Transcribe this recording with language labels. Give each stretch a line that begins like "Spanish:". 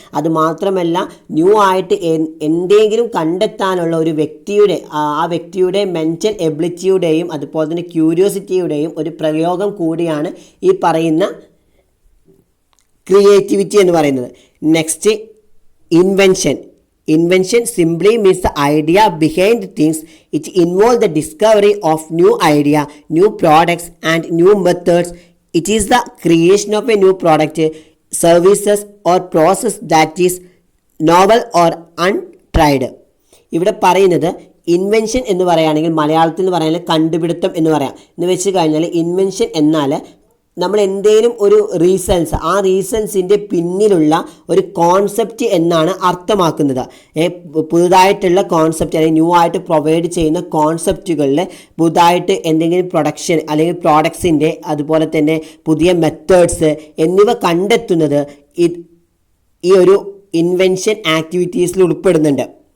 Malayalam: അതുമാത്രമല്ല ന്യൂ ആയിട്ട് എന്തെങ്കിലും കണ്ടെത്താനുള്ള ഒരു ആ വ്യക്തിയുടെ മെൻ്റൽ എബിലിറ്റിയുടെയും അതുപോലെ തന്നെ ക്യൂരിയോസിറ്റിയുടെയും ഒരു പ്രയോഗം കൂടിയാണ് ഈ പറയുന്ന ക്രിയേറ്റിവിറ്റി എന്ന് പറയുന്നത്.
English: Next, invention. Invention simply means the idea behind things. It involves the discovery of new idea, new products and new methods. It is the creation of a new product, services or process that is novel or untried.
Malayalam: ഇവിടെ പറയുന്നത് invention എന്ന് പറയുകയാണെങ്കിൽ മലയാളത്തിൽ എന്ന് പറയുകയാണെങ്കിൽ കണ്ടുപിടുത്തം എന്ന് പറയാം. എന്ന് വെച്ച് കഴിഞ്ഞാൽ ഇൻവെൻഷൻ എന്നാൽ നമ്മൾ എന്തെങ്കിലും ഒരു റീസൺസ്, ആ റീസൺസിൻ്റെ പിന്നിലുള്ള ഒരു കോൺസെപ്റ്റ് എന്നാണ് അർത്ഥമാക്കുന്നത്. പുതുതായിട്ടുള്ള കോൺസെപ്റ്റ് അല്ലെങ്കിൽ ന്യൂ ആയിട്ട് പ്രൊവൈഡ് ചെയ്യുന്ന കോൺസെപ്റ്റുകളിൽ പുതുതായിട്ട് എന്തെങ്കിലും പ്രൊഡക്ഷൻ അല്ലെങ്കിൽ പ്രോഡക്ട്സിൻ്റെ അതുപോലെ തന്നെ പുതിയ മെത്തേഡ്സ് എന്നിവ കണ്ടെത്തുന്നത് ഈ ഒരു ഇൻവെൻഷൻ ആക്ടിവിറ്റീസിൽ ഉൾപ്പെടുന്നുണ്ട്.